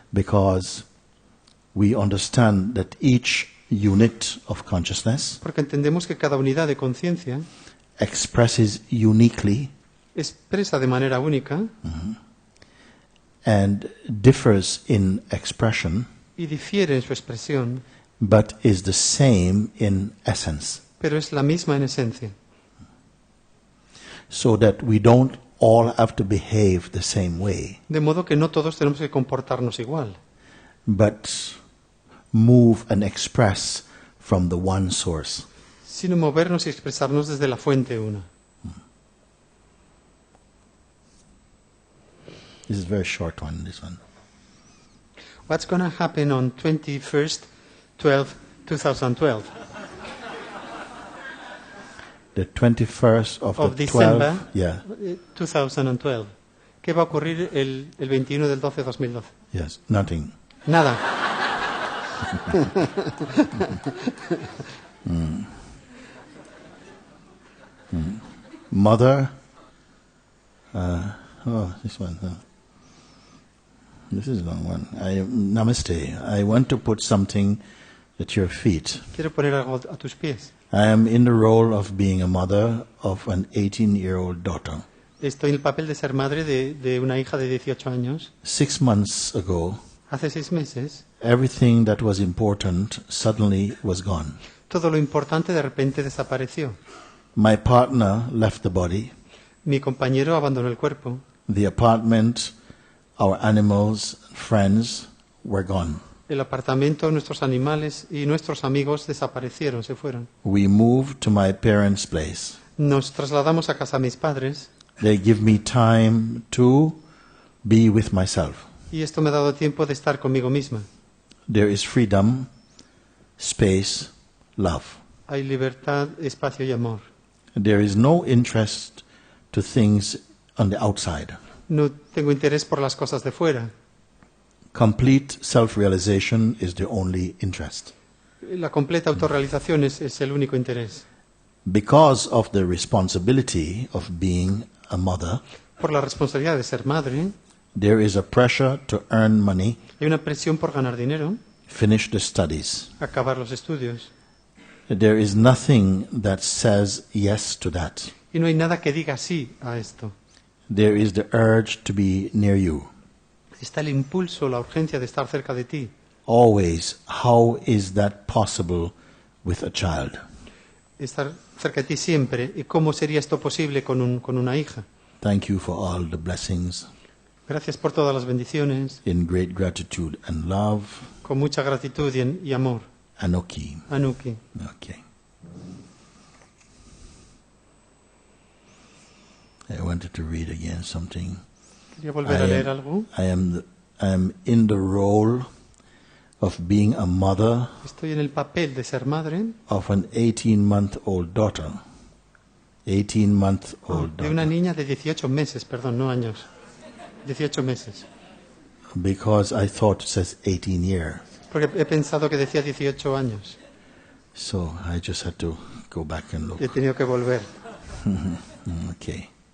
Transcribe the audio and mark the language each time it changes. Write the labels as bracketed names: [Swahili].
[English] because we understand that each unit of consciousness [Spanish] porque entendemos que cada unidad de conciencia [English] expresses uniquely [Spanish] expresa de manera única [English] and differs in expression, [Spanish] y difiere en su expresión, [English] but is the same in essence. [Spanish] pero es la misma en esencia. [English] So that we don't all have to behave the same way, [Spanish] De modo que no todos tenemos que comportarnos igual, [English] but move and express from the one source. [Spanish] sino movernos y expresarnos desde la fuente una. [English] This is a very short one, this one. What's going to happen on 21st 2012? The 21st of Of the December. 12th, yeah, 2012. [Spanish] ¿Qué va a ocurrir el 21 del 12 de 2012? [English] yes, nothing. [Spanish] Nada. [English] Mother, this one. This is a long one. Namaste. I want to put something at your feet. [Spanish] Quiero poner algo a tus pies. [English] I am in the role of being a mother of an 18-year-old daughter. [Spanish] Estoy en el papel de ser madre de una hija de 18 años. [English] 6 months ago, [Spanish] Hace 6 meses, [English] everything that was important suddenly was gone. [Spanish] todo lo importante de repente desapareció. [English] My partner left the body. [Spanish] Mi compañero abandonó el cuerpo. [English] The apartment, our animals, friends were gone. [Spanish] El apartamento, nuestros animales y nuestros amigos desaparecieron, se fueron. [English] We moved to my parents' place. [Spanish] Nos trasladamos a casa de mis padres [English] They give me time to be with myself. [Spanish] y esto me ha dado tiempo de estar conmigo misma. [English] There is freedom, space, love. [Spanish] Hay libertad, espacio y amor. [English] There is no interest to things on the outside. [Spanish] No tengo interés por las cosas de fuera. [English] Complete self-realization is the only interest. [Spanish] La completa autorrealización es el único interés. [English] Because of the responsibility of being a mother, [Spanish] Por la responsabilidad de ser madre, [English] there is a pressure to earn money, [Spanish] hay una presión por ganar dinero, [English] finish the studies. [Spanish] acabar los estudios. [English] There is nothing that says yes to that. [Spanish] Y no hay nada que diga sí a esto. [English] There is the urge to be near you. [Spanish] Está el impulso, la urgencia de estar cerca de ti. [English] Always, how is that possible with a child? [Spanish] Estar cerca de ti siempre. ¿Y cómo sería esto posible con una hija? [English] Thank you for all the blessings. [Spanish] Gracias por todas las bendiciones, [English] In great gratitude and love, [Spanish] con mucha gratitud y amor. [English] Anoki. [Spanish] Anuki. [English] Okay. I wanted to read again something. [Spanish] Quería volver a leer algo. [English] I am in the role of being a mother [Spanish] Estoy en el papel de ser madre [English] of an 18-month-old daughter. 18-month-old [Spanish] de una [English] daughter. [Spanish] niña de 18 meses, perdón, no años. 18 meses. [English] Because I thought it says 18 years. [Spanish] Porque he pensado que decía 18 años. [English] So I just had to go back and look. [Spanish] He tenido que volver. [English] Okay.